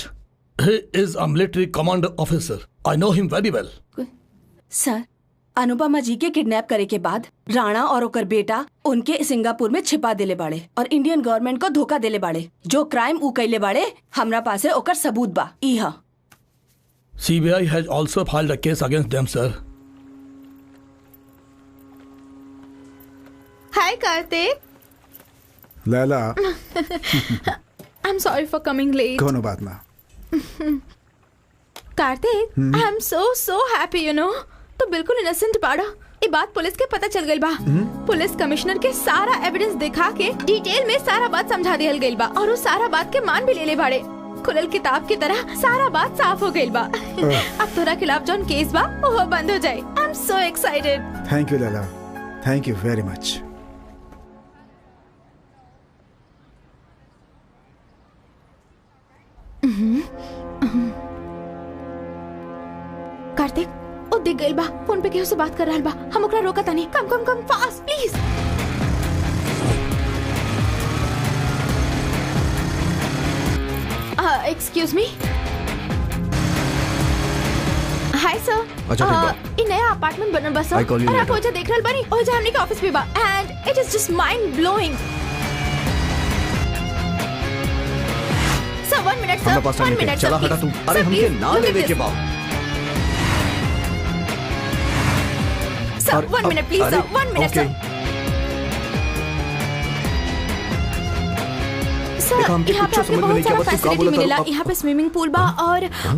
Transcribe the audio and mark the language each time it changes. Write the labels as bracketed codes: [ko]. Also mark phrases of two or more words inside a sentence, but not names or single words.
[en] He is a military commander officer. I know him very well. [bho] सर, अनुपमा जी के किडनैप करे के बाद राणा और ओकर बेटा उनके सिंगापुर में छिपा देले बाड़े और इंडियन गवर्नमेंट को धोखा देले बाड़े। जो क्राइम उ कैले बाड़े हमरा पासे ओकर सबूत बा। इहा [en] CBI has also filed a case against them, sir. Hi, Karthik. लैला I'm sorry for coming late. [bho] कोनो बात ना। कार्तिक, [en] I'm so happy, you know. [bho] तो बिल्कुल इनोसेंट बाड़ा। ये बात पुलिस के पता चल गई बा। [en] police commissioner [bho] के सारा एविडेंस दिखा के डिटेल में सारा बात समझा दियल गई बा और वो सारा बात के मान भी ले ले बाड़े। खुलल किताब की तरह सारा बात साफ हो गई बा। अब तोरा खिलाफ जौन केस बा वो बंद हो जाए। [en] I'm so excited. Thank you Laila, thank you very much. [bho] कार्तिक, ओ दिख गइल बा। फोन पे केहू से बात कर रहल बा। हम ओकरा रोका तानी। [en] come fast please. excuse me. Hi sir. [bho] अच्छा, ठीक बा। इ नया अपार्टमेंट बनल बा सर। और आप ओजा देख रहल बानी। ओजा हमनी के ऑफिस भी बा [en] and it is just mind blowing. Sir 1 minute sir. 1 minute. [bho] चला हटा तू। अरे हमके ना लेवे के बा। [en] Sir 1 minute please sir. 1 minute sir. [bho] सर यहाँ पे आपके बहुत सारा फैसिलिटी मिलेला। यहाँ पे [en] swimming pool [bho] बा और